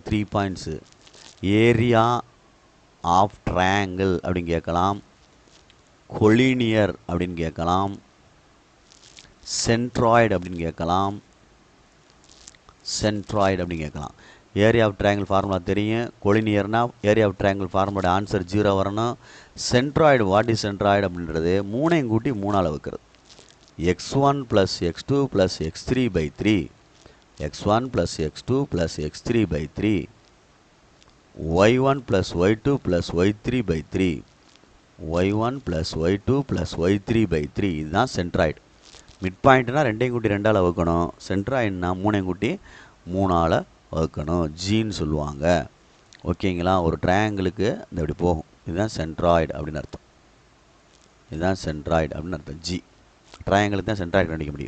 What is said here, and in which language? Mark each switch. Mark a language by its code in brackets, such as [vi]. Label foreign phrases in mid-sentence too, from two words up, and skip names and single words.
[ta] 3 பாயிண்ட்ஸு [en] area of triangle [ta] அப்படின்னு கேட்கலாம், கொலினியர் அப்படின்னு கேட்கலாம், சென்ட்ராய்டு அப்படின்னு கேட்கலாம், சென்ட்ராய்டு அப்படின்னு கேட்கலாம். [en] area of triangle formula [ta] தெரியும். கொலினியர்னா [en] area of triangle [ta] ஃபார்முலோட ஆன்சர் 0 வரணும். [en] centroid what is centroid [ta] அப்படின்றது 3ஐயும் கூட்டி 3ஆல் வைக்கிறது. x1 + x2 + x3/3, x1 + x2 + x3/3, y1 + y2 + y3/3, y1 + y2 + y3/3. இதுதான் சென்ட்ராய்டு. மிட் பாயிண்ட்னா 2ஐயும் கூட்டி 2ஆல் வகுக்கணும். சென்ட்ராய்டுனா 3ஐயும் கூட்டி 3ஆல் வகுக்கணும். ஜின்னு சொல்லுவாங்க. ஓகேங்களா? ஒரு ட்ரையாங்கிளுக்கு இந்த இப்படி போகும். இதுதான் சென்ட்ராய்டு அப்படின்னு அர்த்தம். இதுதான் சென்ட்ராய்டு அப்படின்னு அர்த்தம். ஜி ட்ரையாங்கிளுக்கு தான் சென்ட்ராய்டு கண்டுபிடிக்க முடியும்.